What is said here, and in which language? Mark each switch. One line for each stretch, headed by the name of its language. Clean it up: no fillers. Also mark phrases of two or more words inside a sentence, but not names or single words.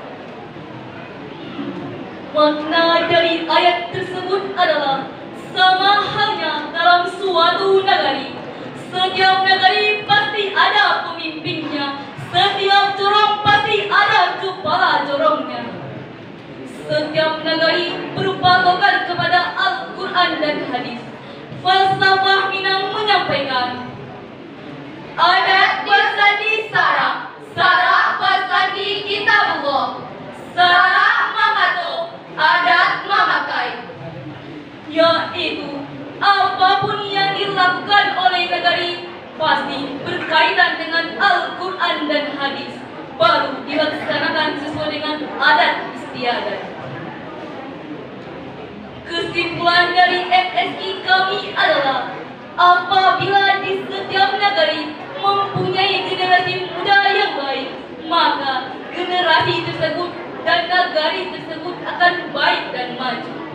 Indonesian: Makna dari ayat tersebut adalah sama halnya dalam suatu negeri. Setiap negeri pasti ada pemimpinnya. Setiap jorong pasti ada kepala jorongnya. Setiap negeri berpatokan kepada Al-Quran dan hadis. Falsafah Minang menyampaikan, adat bersandi sara, sara bersandi kitabullah,
Minangkabau: sara mamato, adat mamakai.
Indonesian: Yaitu apapun yang dilakukan oleh negeri pasti berkaitan dengan Al-Quran dan hadis, baru dilaksanakan sesuai dengan adat istiadat. Kesimpulan dari MSI kami adalah apabila di setiap negeri mempunyai generasi muda yang baik, maka generasi tersebut dan negari tersebut akan baik dan maju.